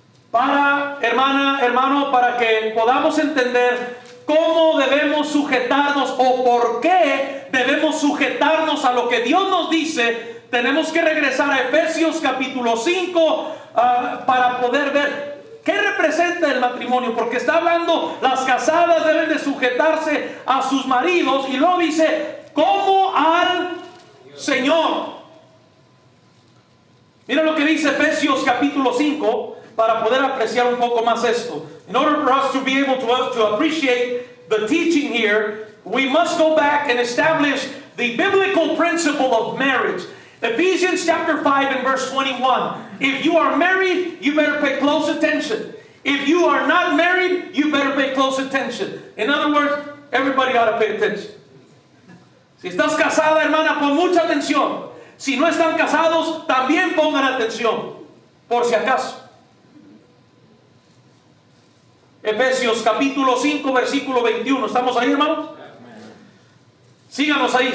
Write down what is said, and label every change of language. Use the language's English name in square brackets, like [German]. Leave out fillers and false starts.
[Spanish] Para, hermano, para que podamos entender cómo debemos sujetarnos o por qué debemos sujetarnos a lo que Dios nos dice, tenemos que regresar a Efesios capítulo 5 para poder ver qué representa el matrimonio, porque está hablando, las casadas deben de sujetarse a sus maridos, y luego dice, como al Señor. Mira lo que dice Efesios capítulo 5, para poder apreciar un poco más esto. [English] In order for us to be able to appreciate the teaching here, we must go back and establish the biblical principle of marriage. Ephesians chapter 5 and verse 21. If you are married, you better pay close attention. If you are not married, you better pay close attention. In other words, everybody ought to pay attention. [Spanish] Si estás casada, hermana, pon mucha atención. Si no están casados, también pongan atención, por si acaso. Efesios capítulo 5 versículo 21. ¿Estamos ahí, hermanos? Síganos ahí.